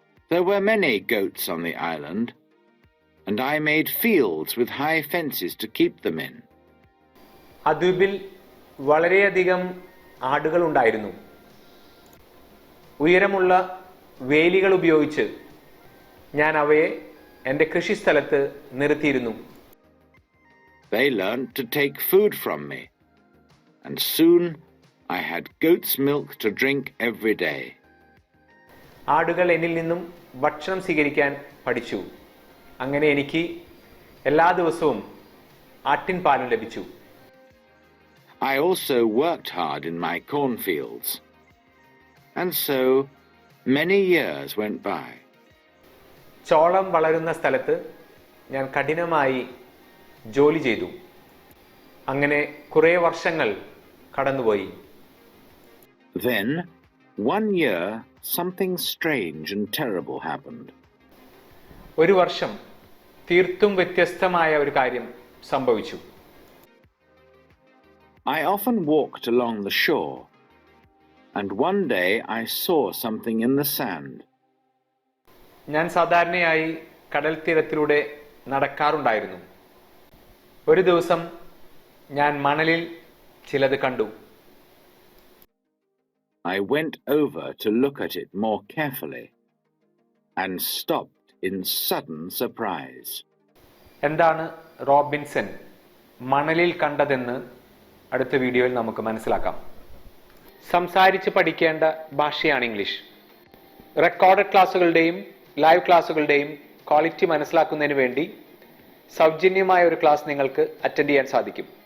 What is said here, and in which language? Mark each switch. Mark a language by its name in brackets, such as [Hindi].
[English] There were many goats on the island, and I made fields with high fences to keep them in. [Malayalam] ആ ദ്വീപിൽ വളരെയധികം ആടുകൾ ഉണ്ടായിരുന്നു. ഉയരമുള്ള വേലികൾ ഉപയോഗിച്ച് ഞാൻ അവയെ എൻ്റെ കൃഷിസ്ഥലത്ത് നിർത്തിയിരുന്നു. [English] They learned to take food from me, and soon I had goat's milk to drink every day. [Malayalam] ആടുകൾ എന്നിൽ നിന്നും ഭക്ഷണം സ്വീകരിക്കാൻ പഠിച്ചു. അങ്ങനെ എനിക്ക് എല്ലാ ദിവസവും ആട്ടിൻപാലും ലഭിച്ചു. [English] I also worked hard in my cornfields, and so many years went by. [Malayalam] ചോളം വളരുന്ന സ്ഥലത്ത് ഞാൻ കഠിനമായി ജോലി ചെയ്തു. അങ്ങനെ കുറേ വർഷങ്ങൾ കടന്നുപോയി. [English] Then, one year, something strange and terrible happened. [Malayalam] ഒരു വർഷം തീർത്തും വ്യത്യസ്തമായ ഒരു കാര്യം സംഭവിച്ചു. [English] I often walked along the shore, and one day I saw something in the sand. [Malayalam] ഞാൻ സാധാരണയായി കടൽ തീരത്തിലൂടെ നടക്കാറുണ്ടായിരുന്നു. ഒരു ദിവസം ഞാൻ മണലിൽ ചിലത് കണ്ടു. [English] I went over to look at it more carefully and stopped in sudden surprise. [Malayalam] എന്താണ് റോബിൻസൺ മണലിൽ കണ്ടതെന്ന് അടുത്ത വീഡിയോയിൽ നമുക്ക് മനസ്സിലാക്കാം. സംസാരിച്ച് പഠിക്കേണ്ട ഭാഷയാണ് ഇംഗ്ലീഷ്. റെക്കോർഡഡ് ക്ലാസ്സുകളുടെയും ലൈവ് ക്ലാസ്സുകളുടെയും ക്വാളിറ്റി മനസ്സിലാക്കുന്നതിന് വേണ്ടി സൗജന്യമായ ഒരു ക്ലാസ് നിങ്ങൾക്ക് അറ്റൻഡ് ചെയ്യാൻ സാധിക്കും.